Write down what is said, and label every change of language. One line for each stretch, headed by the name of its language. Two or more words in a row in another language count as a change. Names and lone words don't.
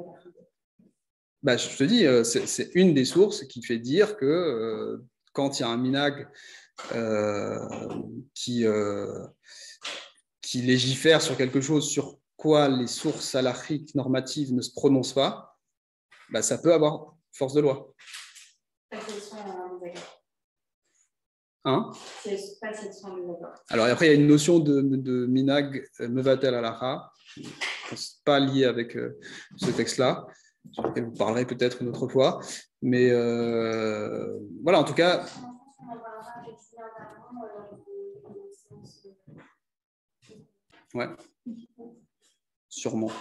French: je te dis, c'est une des sources qui fait dire que quand il y a un minhag qui légifère sur quelque chose sur quoi les sources halachiques normatives ne se prononcent pas, ça peut avoir force de loi. Hein? Alors après, il y a une notion de
Hebrew: מנהג מבטל הלכה,
French: pas liée avec ce texte-là, sur lequel vous parlerez peut-être une autre fois. Mais voilà, en tout cas. Ouais, sûrement.